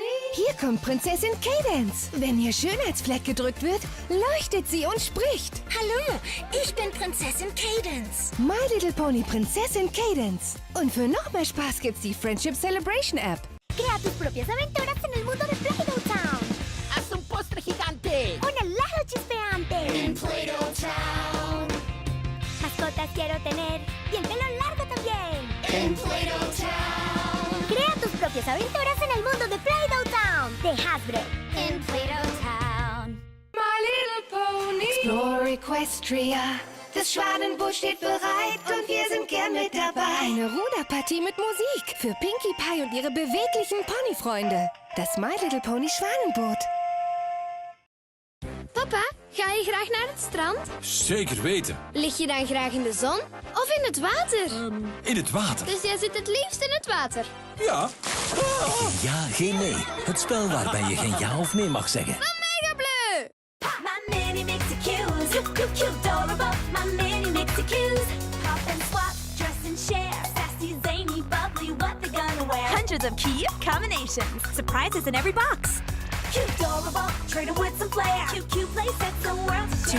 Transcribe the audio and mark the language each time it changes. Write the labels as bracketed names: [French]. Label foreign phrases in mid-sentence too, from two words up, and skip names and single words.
[German] Hier kommt Prinzessin Cadence. Wenn ihr Schönheitsfleck gedrückt wird, leuchtet sie und spricht. Hallo, ich bin Prinzessin Cadence. My Little Pony Prinzessin Cadence. Und für noch mehr Spaß gibt's die Friendship Celebration App. [Spanish] Crea tus propias aventuras en el mundo de Play-Doh Town. ¡Haz un postre gigante! Un helado chispeante. En Play-Doh Town. Mascotas quiero tener y el pelo largo también. En Play-Doh Town. Crea tus propias aventuras en el mundo de Play-Doh Town de Hasbro. En Play-Doh Town. [English] My Little Pony. Explore Equestria. [German] Das Schwanenboot steht bereit und wir sind gern mit dabei. Eine Ruderpartie mit Musik für Pinkie Pie und ihre beweglichen Ponyfreunde. Das My Little Pony Schwanenboot. [Dutch] Papa, ga je graag naar het strand? Zeker weten. Lig je dan graag in de zon of in het water? In het water. Dus jij zit het liefst in het water? Ja. Ja, geen nee. Het spel waarbij je geen ja of nee mag zeggen. Van Mega Bleu! [English] My mini mixie cues, cute, adorable. My mini mixie cues. Pop and swap, dress and share. Sassy, zany, bubbly, what they gonna wear? Hundreds of cute combinations. Surprises in every box. Cute, adorable, trading with some flair. Cute play sets, the world to share.